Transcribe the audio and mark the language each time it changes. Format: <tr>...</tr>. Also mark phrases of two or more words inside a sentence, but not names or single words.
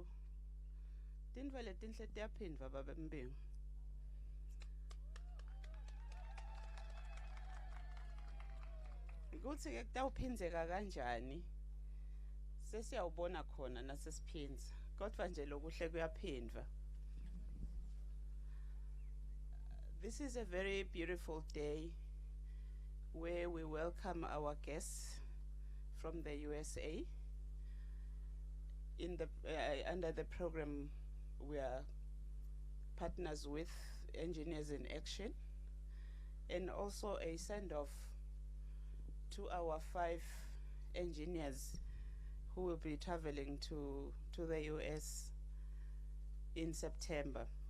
<ss>Tintfo letinhle tiyaphindwa baba Mbingu. Ukuthi ke kutawuphindeka kanjani? sesiyawubona khona nasesiphinza kodwa nje lokuhle kuyaphindwa.</ss> <en>This is a very beautiful day where we welcome our guests from the USA. In the under the program, we are partners with Engineers in Action, and also a send-off to our 5 engineers who will be traveling to the US in September.</en>